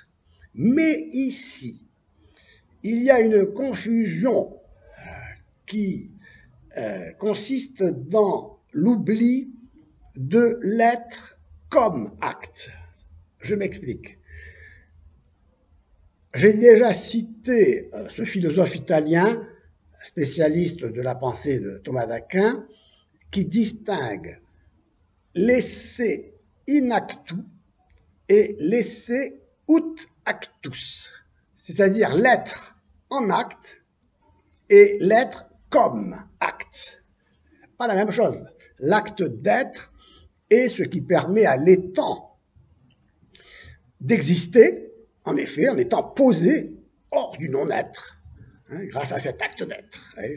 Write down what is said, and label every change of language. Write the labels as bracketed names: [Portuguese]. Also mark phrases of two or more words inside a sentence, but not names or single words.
[French] Mais ici, il y a une confusion qui consiste dans l'oubli de l'être comme acte. Je m'explique. J'ai déjà cité ce philosophe italien, spécialiste de la pensée de Thomas d'Aquin, qui distingue l' [Latin] esse in actu [French] et l' [Latin] esse ut actus, [French] c'est-à-dire l'être en acte et l'être comme acte. Pas la même chose. L'acte d'être est ce qui permet à l'étant d'exister, en effet, en étant posé hors du non-être, hein, grâce à cet acte d'être.